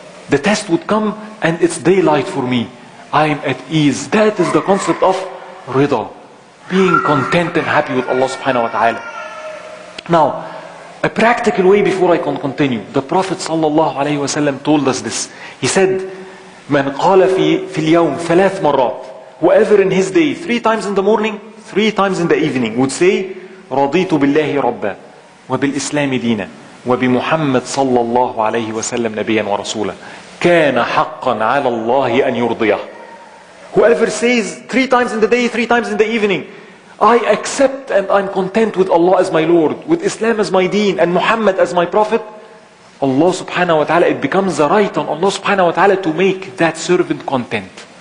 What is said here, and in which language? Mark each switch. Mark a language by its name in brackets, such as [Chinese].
[English] The test would come and it's daylight for me. I am at ease. That is the concept of rida, being content and happy with Allah subhanahu wa ta'ala. Now, a practical way before I can continue. The Prophet sallallahu alayhi wa sallam told us this. He said, [Arabic] من قال في اليوم 3 مرات, [English] whoever in his day 3 times in the morning, 3 times in the evening would say, [Arabic] رضيت بالله ربا وبالإسلام دينا وبمحمد صلى الله عليه وسلم نبيا ورسولا كان حقا على الله أن يرضيه. [English] Whoever says 3 times in the day, 3 times in the evening, I accept and I'm content with Allah as my Lord, with Islam as my deen, and Muhammad as my Prophet, Allah subhanahu wa ta'ala, it becomes the right on Allah subhanahu wa ta'ala to make that servant content.